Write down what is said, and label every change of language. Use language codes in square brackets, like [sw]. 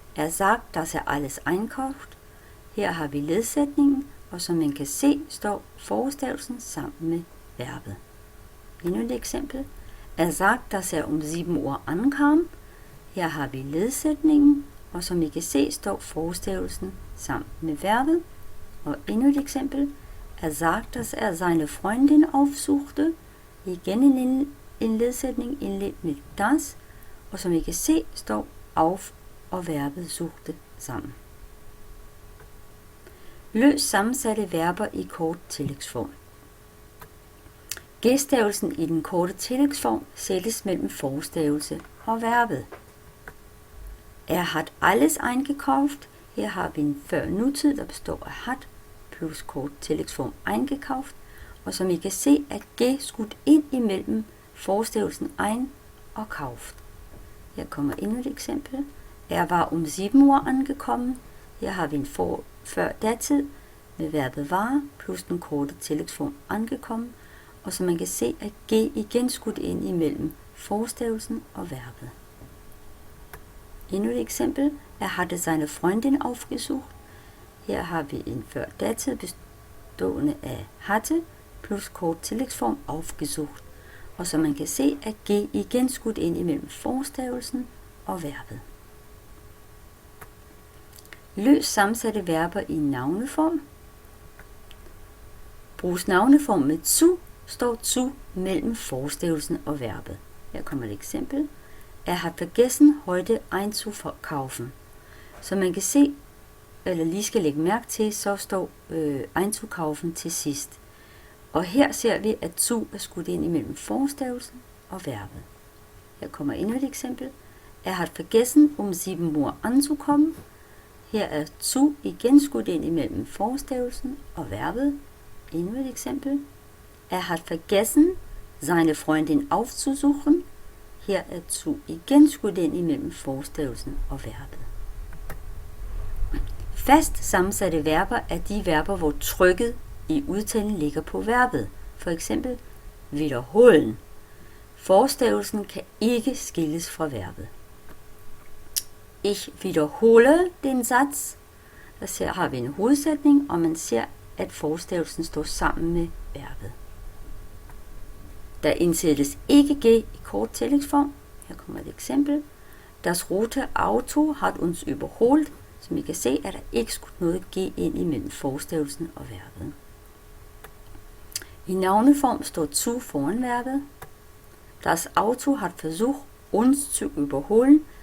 [de] Er sagt, dass er alles einkauft. [da] Her har vi ledsætningen, og som man kan se, står forstavelsen sammen med verbet. Endnu et eksempel. [de] Er sagt, dass er 7 Uhr ankam. [da] Her har vi ledsætningen, og som I kan se, står forstavelsen sammen med verbet. Og endnu et eksempel. [de] Er sagt, dass er seine Freundin aufsuchte. [da] Igen en ledsætning indledt med das, og som I kan se, står auf og verbet suchte sammen. Løst sammensatte verber i kort tillægsform. G-stavelsen i den korte tillægsform sættes mellem forstavelse og verbet. [de] Er hat alles eingekauft. [da] Her har vi en før nutid, der består af hat plus kort tillægsform eingekauft, og som I kan se, er G skudt ind imellem forstavelsen ein og kauft. Her kommer endnu et eksempel. [de] Er var 7 Uhr angekommen. [da] Her har vi en før datid med verbet var plus den korte tillægsform angekommen, og som man kan se, er G igen skudt ind imellem forstavelsen og verbet. Endnu et eksempel. [de] Er hatte seine Freundin aufgesucht. [da] Her har vi en før datid bestående af hatte plus kort tillægsform aufgesucht, og som man kan se, er G igen skudt ind imellem forstavelsen og verbet. Løst sammensatte verber i navneform. Bruges navneform med zu, står zu mellem forstavelsen og verbet. Her kommer et eksempel. [de] Er hat vergessen heute einzukaufen. [da] Som man kan se, eller lige skal lægge mærke til, så står einzukaufen til sidst. Og her ser vi, at zu er skudt ind imellem forstavelsen og verbet. Her kommer endnu et eksempel. [de] Er hat vergessen 7 Uhr anzukommen. [da] Her er zu igen skudt ind imellem forstavelsen og verbet. Endnu et eksempel. [de] Er hat vergessen seine Freundin aufzusuchen. [da] Her er zu igen skudt ind imellem forstavelsen og verbet. Fast sammensatte verber er de verber, hvor trykket i udtalen ligger på verbet. For eksempel wiederholen. Forstavelsen kan ikke skilles fra verbet. [de] Ich wiederhole den Satz. [da] Der har vi en hovedsætning, og man ser, at forstavelsen står sammen med verbet. Der indsættes ikke G i kort tillægsform. Her kommer et eksempel. [de] Das rote Auto hat uns überholt. [da] Som I kan se, er der ikke skudt noget G ind imellem forstavelsen og verbet. I navneform står zu foran verbet. [de] Das Auto hat versucht, uns zu überholen.